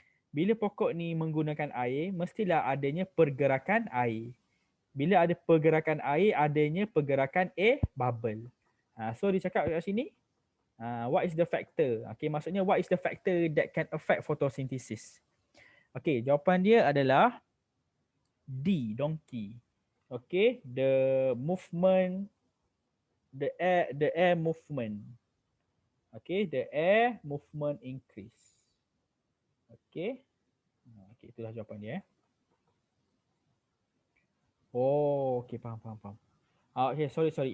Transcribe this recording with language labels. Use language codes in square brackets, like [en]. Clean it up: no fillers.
[ms] Bila pokok ni menggunakan air, mestilah adanya pergerakan air. Bila ada pergerakan air, adanya pergerakan air bubble. [en] So [ms] dia cakap kat sini, [en] what is the factor? Okay, [ms] maksudnya [en] what is the factor that can affect photosynthesis? [ms] Okay, jawapan dia adalah D, donkey. [en] Okay, the movement, the air movement. Okay, the air movement increase. Okay, okay, itulah jawapan dia. Oh, okay, [ms] faham. [en] Okay, sorry.